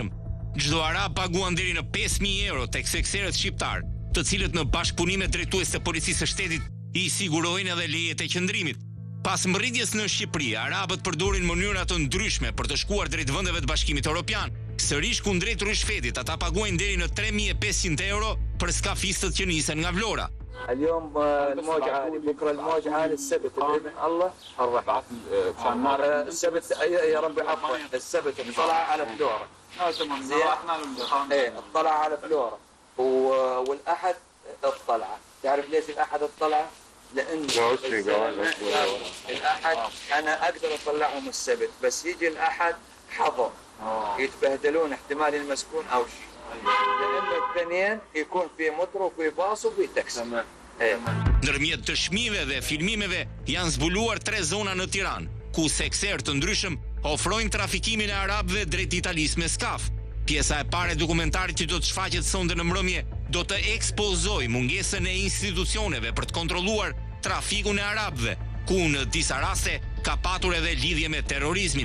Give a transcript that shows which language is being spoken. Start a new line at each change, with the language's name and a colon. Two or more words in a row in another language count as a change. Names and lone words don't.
Albanian: Çdo arab paguan deri në 5.000 euro tek sekserët shqiptar, të cilët në bashkëpunime drejtues të policisë së shtetit i sigurojnë edhe lejet e qëndrimit. Pas mbërritjes në Shqipëri, arabët përdorin mënyra të ndryshme për të shkuar drejt vendeve të Bashkimit Evropian. Sërish kundrejt rishfetit, ata paguajnë deri në 3.500 euro për skafistët që nisen nga Vlora.
Arabic: اليوم الموجة عالي بكره الموجة عالي السبت بإذن الله الرفع السبت يا رب عفوا السبت اطلع على فلورا ايه اطلع على فلورا والاحد اطلع تعرف ليش الاحد اطلع؟ لان الاحد انا اقدر اطلعهم السبت بس يجي الاحد حظر يتبهدلون احتمال المسكون او شيء لانه الثانيين يكون في مترو وفي باص وفي تاكسي.
Albanian: Ndërmjet dëshmive dhe filmimeve janë zbuluar 3 zona në Tiranë, ku sekser të ndryshëm ofrojnë trafikimin e arabëve drejt Italisë me skaf. Pjesa e parë e dokumentarit që do të shfaqet sonte në mbrëmje do të ekspozojë mungesën e institucioneve për të kontrolluar trafikun e arabëve, ku në disa raste ka patur edhe lidhje me terrorizmin.